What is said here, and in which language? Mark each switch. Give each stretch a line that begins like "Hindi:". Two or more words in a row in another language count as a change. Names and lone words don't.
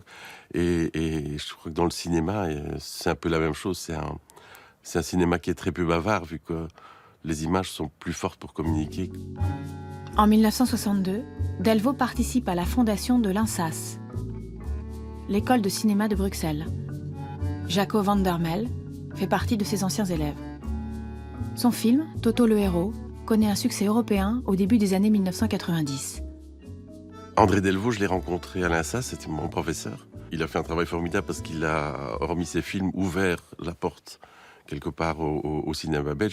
French: Et je crois que dans le cinéma, c'est un peu la même chose. C'est un cinéma qui est très peu bavard, vu que les images sont plus fortes pour communiquer. En 1962, Delvaux participe à la fondation de l'INSAS, l'école de cinéma de Bruxelles. Jaco van der Mel fait partie de ses anciens élèves. Son film, Toto le héros, connaît un succès européen au début des années 1990. André Delvaux, je l'ai rencontré à l'INSA, c'était mon professeur. Il a fait un travail formidable parce qu'il a, hormis ses films, ouvert la porte quelque part au cinéma belge.